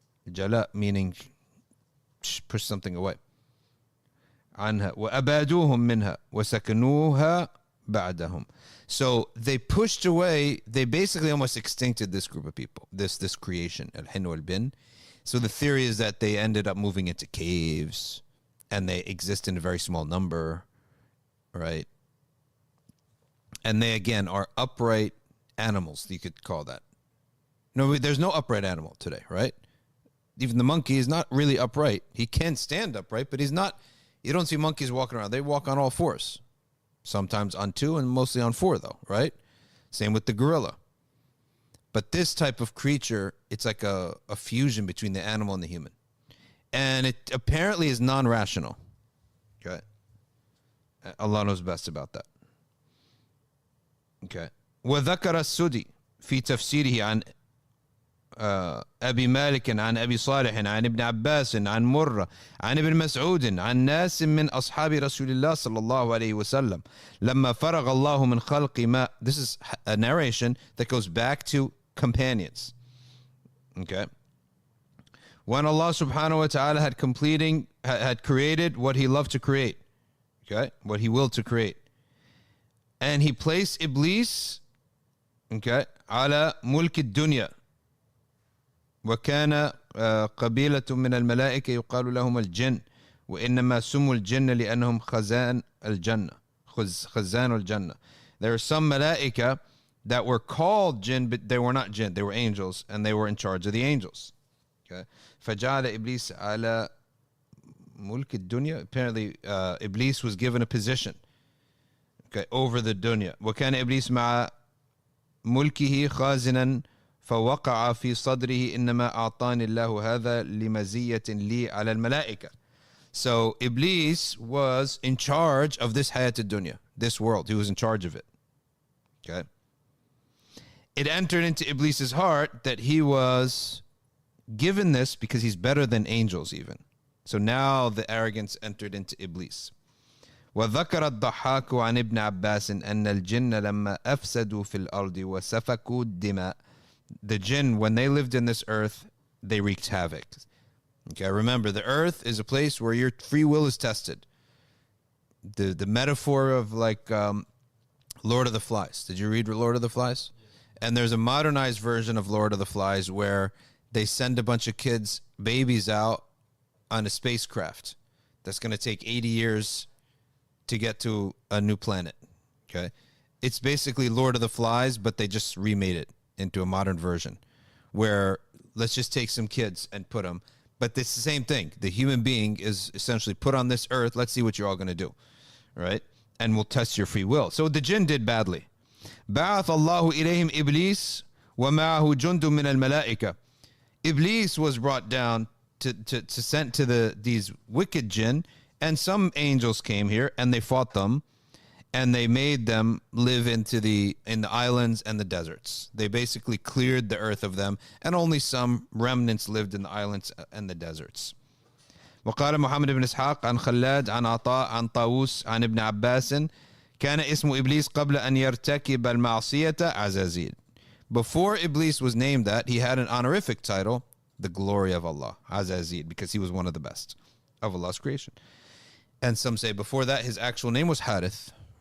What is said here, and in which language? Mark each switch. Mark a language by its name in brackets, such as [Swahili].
[English] Jala meaning push something away. [Arabic] عنها وأبادوهم منها وسكنوها بعدهم. [English] So they pushed away, they basically almost extincted this group of people, this creation, al-Hinn wal-Bin. So the theory is that they ended up moving into caves and they exist in a very small number, right? And they, again, are upright animals, you could call that. No, there's no upright animal today, right? even the monkey is not really upright. He can stand upright, but he's not. You don't see monkeys walking around. They walk on all fours. Sometimes on two and mostly on four, though, right? Same with the gorilla. But this type of creature, it's like a fusion between the animal and the human. And it apparently is non-rational. Okay. Allah knows best about that. Okay. [Arabic] وذكر السدي في تفسيره عن أبي مالك عن أبي صالح عن ابن عباس عن مرة عن ابن مسعود عن ناس من أصحاب رسول الله صلى الله عليه وسلم لما فرغ الله من خلق ما. [English] This is a narration that goes back to companions. Okay. When Allah subhanahu wa ta'ala had created what he loved to create. Okay. What he willed to create. And he placed Iblis, okay, [Arabic] على ملك الدنيا. وكان قبيلة من الملائكة يقال لهم الجن وإنما سموا الجن لأنهم خزان الجنة. خزان الجنة. [English] There are some malaika that were called jinn, but they were not jinn. They were angels, and they were in charge of the angels. Okay. [Arabic] فجعل إبليس على ملك الدنيا. [English] Apparently, Iblis was given a position, okay, over the dunya. [Arabic] وكان إبليس مع ملكه خازنا فوقع في صدره إنما أعطاني الله هذا لمزية لي على الملائكة. [English] So Iblis was in charge of this hayat ad-dunya, this world. He was in charge of it. Okay. It entered into Iblis's heart that he was given this because he's better than angels even. So now the arrogance entered into Iblis. [Arabic] وذكر الضحاك عن ابن عباس أن الجن لما أفسدوا في الأرض وسفكوا الدماء. [English] The jinn, when they lived in this earth, they wreaked havoc. Okay, remember, the earth is a place where your free will is tested. The metaphor of like Lord of the Flies. Did you read Lord of the Flies? And there's a modernized version of Lord of the Flies where they send a bunch of kids, babies out on a spacecraft that's going to take 80 years to get to a new planet. Okay, it's basically Lord of the Flies, but they just remade it into a modern version where let's just take some kids and put them. But it's the same thing. The human being is essentially put on this earth. Let's see what you're all going to do, right? And we'll test your free will. So the jinn did badly. [Arabic] بعث الله إليهم إبليس ومعه جند من الملائكة. [English] Iblis was brought down to sent to these wicked jinn, and some angels came here and they fought them, and they made them live in the islands and the deserts. They basically cleared the earth of them, and only some remnants lived in the islands and the deserts. [Arabic] وقال محمد بن إسحاق عن خلاد عن عطاء عن طاووس عن ابن عباس كان اسم إبليس قبل أن يرتكب المعصية عزازيل. [English] Before Iblis was named that, he had an honorific title, the glory of Allah, Azazil, because he was one of the best of Allah's creation. And some say before that, his actual name was Harith.